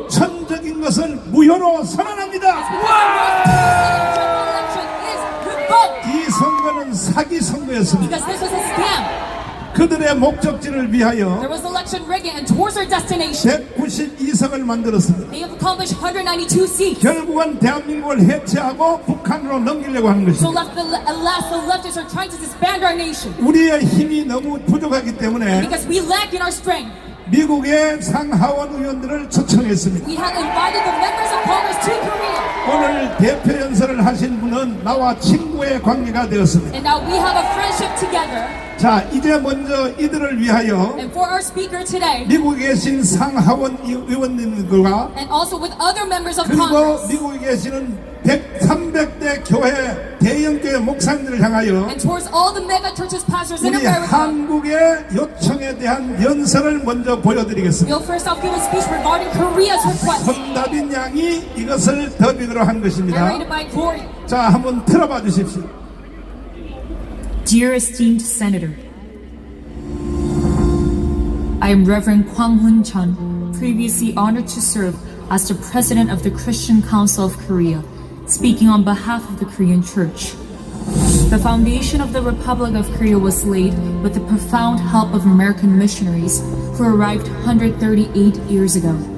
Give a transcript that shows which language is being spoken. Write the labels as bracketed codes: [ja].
[ko] 원천적인 것을 무효로 선언합니다. [en] Election is revoked [ko] 이 선거는 사기 선거였습니다. [en] because this was a scam. [ko] 그들의 목적지를 위하여 [en] There was election rigging and towards our destination. [ko] 192석을 만들었습니다. [en] They have accomplished 192 seats. [ko] 결국은 대한민국을 해체하고 북한으로 넘기려고 하는 [en] So [ko] 것입니다. [en] alas, the leftists are trying to disband our nation [ko] 우리의 힘이 너무 부족하기 때문에 [en] because we lack in our strength. [ko] 미국의 상하원 의원들을 초청했습니다. [en] We have invited the members of Congress to Korea. [ko] 오늘 대표 연설을 하신 분은 나와 친구의 관계가 되었습니다. [en] And now we have a friendship together. [ko] 자, 이제 먼저 이들을 위하여 [en] And for our speaker today, [ko] 미국에 계신 상하원 의원님들과 [en] and also with other members of [ko] 그리고 [en] Congress, [ko] 미국에 계시는 300대 교회 대형교회 목사님들을 향하여 [en] and towards all the mega churches, pastors in [ko] 우리 [en] America, [ko] 한국의 요청에 대한 연설을 먼저 보여드리겠습니다. [en] we'll first off give a speech regarding Korea's request, [ko] 손다빈 양이 이것을 더빙으로 한 것입니다. [en] narrated by Gloria. [ko] 자, 한번 들어봐 주십시오. [en] Dear esteemed Senator, I am Reverend Kwang Hun Chun, previously honored to serve as the President of the Christian Council of Korea, speaking on behalf of the Korean Church. The foundation of the Republic of Korea was laid with the profound help of American missionaries who arrived 138 years ago.